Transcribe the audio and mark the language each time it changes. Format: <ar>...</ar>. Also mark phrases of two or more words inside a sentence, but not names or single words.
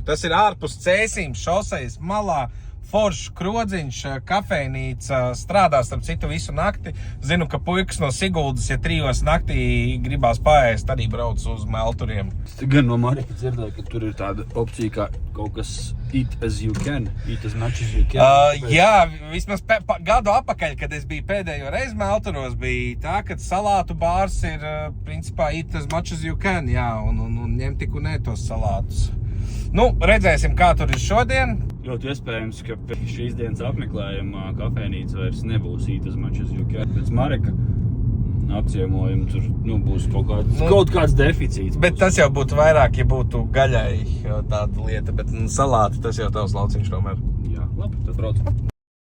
<lv>Tas ir ārpus Cēsīm šosejas malā. Foršs krodziņš, kafejnīca, strādā starp citu visu nakti. Zinu, ka puikas no Siguldas, ja 3 naktī gribās paēst, arī brauc uz Melturiem. Es gan no Marika dzirdēju, ka tur ir tāda opcija kā kaut kas</lv> <en>eat as you can, eat as much as you can.</en> <lv>Jā, vismaz gadu apakaļ, kad es biju pēdējo reizi Melturos, bija tā, ka salātu bārs ir principā</lv> <en>eat as much as you can,</en> <lv>jā, un ņem tik un ne tos salātus. Redzēsim, kā tur ir šodien. Ļoti iespējams, ka šīs dienas apmeklējuma kafejnīca vairs nebūs</lv> <en>eat as much as you can.</en> <lv>Pēc Mareka apciemojuma tur būs kaut kāds deficīts. Bet tas jau būtu vairāk, ja būtu gaļai tāda lieta, bet salāti tas jau tavs lauciņš tomēr. Jā, labi, tad brauc.</lv>